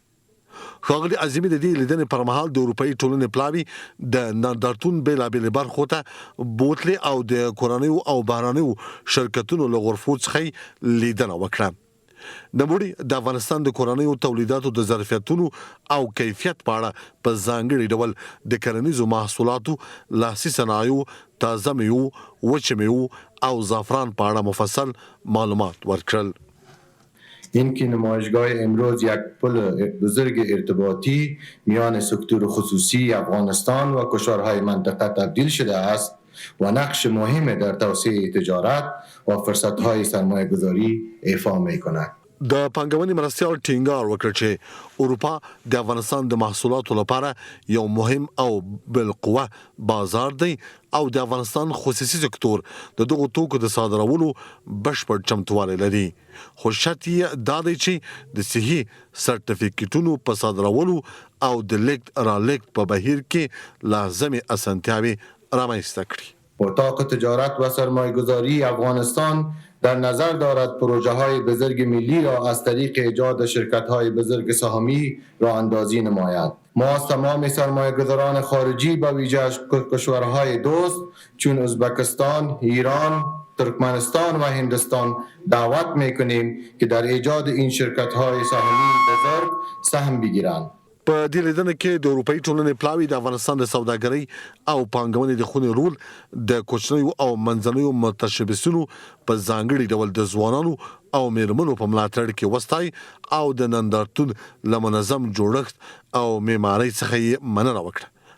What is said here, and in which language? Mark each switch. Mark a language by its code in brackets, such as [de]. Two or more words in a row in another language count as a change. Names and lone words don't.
[ps] ښاغلي اعظمي د دې لیدنې پر مهال د اروپایي ټولنې پلاوي د نندارتون بېلابېلې برخو ته بوتلې او د کورنیو او بهرنیو شرکتونو له غرفو څخه لیدنه وکړه. نوموړي د افغانستان د کورنیو تولیداتو د ظرفیتونو او کیفیت په اړه په ځانګړي ډول د کرنیزو محصولاتو، لاسي صنایعو، تازه میوو، وچه میوو او زعفران په اړه مفصل معلومات ورکړل. [fa] این که نمایشگاه امروز یک پل بزرگ ارتباطی میان سکتور خصوصی افغانستان و کشورهای منطقه تبدیل شده است و نقش مهمی در توسعه تجارت و فرصتهای سرمایه گذاری ایفا می کند. [ps] د پانګونې مرستیال ټینګار وکړ چې اروپا د افغانستان د محصولاتو لپاره یو مهم او بالقوه بازار دی او د افغانستان خصوصي سکتور د دغو توکو د صادرولو بشپړ چمتووالی لري. خو شرط یې دا دی چې د صحي سرټیفیکټونو په صادرولو او د لیږد رالېږد په بهیر کې لازمې اسانتیاوې رامنځته کړي. [fa] اتاق تجارت و سرمایه گذاری افغانستان در نظر دارد پروژه های بزرگ ملی را از طریق ایجاد شرکت های بزرگ سهامی راه اندازی نماید. ما از تمام سرمایه گذاران خارجی به ویژه کشورهای دوست چون ازبکستان، ایران، ترکمنستان و هندوستان دعوت میکنیم که در ایجاد این شرکت های سهامی بزرگ سهم بگیرند. [ps] په دې لیدنه کې د اروپאי ټولنې پلاوی د افغانستان د سوداګرۍ او پانګونې د خونې رول د کوچنیو او منځنیو متشبثینو په ځانګړي ډول د ځوانانو او میرمنو په ملاتړ کې وستای او د نندارتون لمنظم جوړښت او معمارۍ څخه یې مننه وکړه.